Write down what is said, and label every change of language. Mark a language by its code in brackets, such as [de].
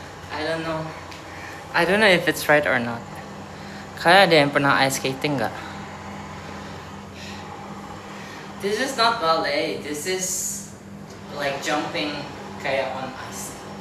[en] I don't know if it's right or not. [id] Kalian ada yang pernah ice skating nggak? [en] This is not ballet. This is like jumping kayak on ice.